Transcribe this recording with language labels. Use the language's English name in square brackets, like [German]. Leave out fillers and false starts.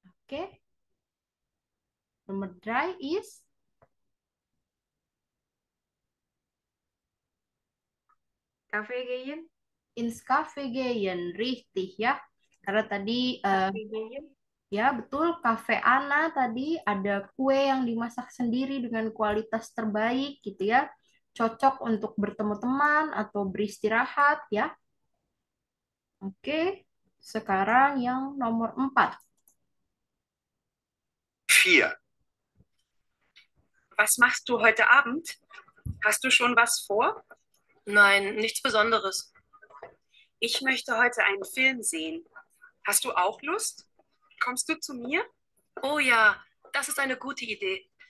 [Indonesian] Oke. Nomor 3 is [German] Kafe gehen? ins Café gehen, richtig ya. [Indonesian] Karena tadi [German] Kafe gehen? [Indonesian] ya betul, Cafe Ana tadi ada kue yang dimasak sendiri dengan kualitas terbaik gitu ya. Cocok untuk bertemu teman atau beristirahat ya. Oke, sekarang yang nomor 4. 4. [German] Was machst du heute Abend? Hast du schon was vor? Nein, nichts Besonderes. Ich möchte heute einen Film sehen. Hast du auch Lust? Kommst du zu mir? Oh ja, das ist eine gute Idee.